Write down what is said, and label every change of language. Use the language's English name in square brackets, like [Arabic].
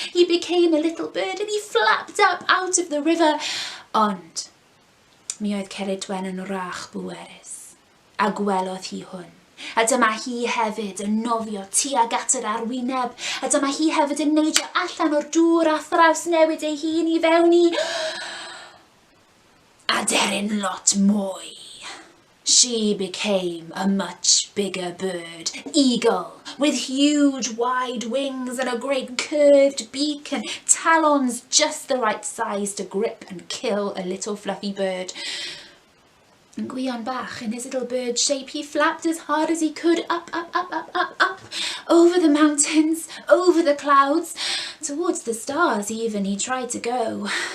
[English] He became a little bird and he flapped up out of the river. [Welsh] Ond mi oedd Ceridwen yn rach bwerus, a gwelodd hi hwn. A dyma hi hefyd yn nofio tuag at yr arwyneb, a dyma hi hefyd yn neidio allan o'r dŵr a thraws newid ei hun I fewn I aderyn lot mwy. [English] She became a much bigger bird, eagle, with huge wide wings and a great curved beak and talons just the right size to grip and kill a little fluffy bird. And Gwion Bach, in his little bird shape, he flapped as hard as he could, up, up, up, up, up, up, over the mountains, over the clouds, towards the stars even he tried to go.